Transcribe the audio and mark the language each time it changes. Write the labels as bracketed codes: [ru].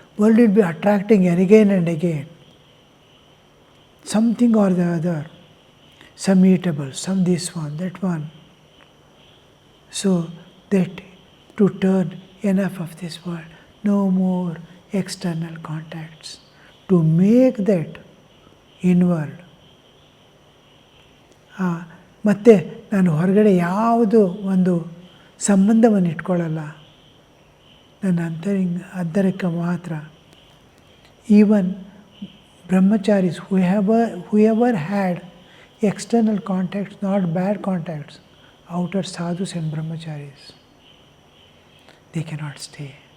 [en] World will be attracting again and again something or the other, some eatable, some this one, that one. So that to turn enough of this world, no more external contacts, to make that inward. [kn] ಮತ್ತು ನಾನು ಹೊರಗಡೆ ಯಾವುದು ಒಂದು ಸಂಬಂಧವನ್ನು ಇಟ್ಕೊಳ್ಳಲ್ಲ, ನನ್ನ ಅಂತರಕ್ಕೆ ಮಾತ್ರ. [en] Even brahmacharis whoever had external contacts, not bad contacts, outer sadhus and brahmacharis, they cannot stay.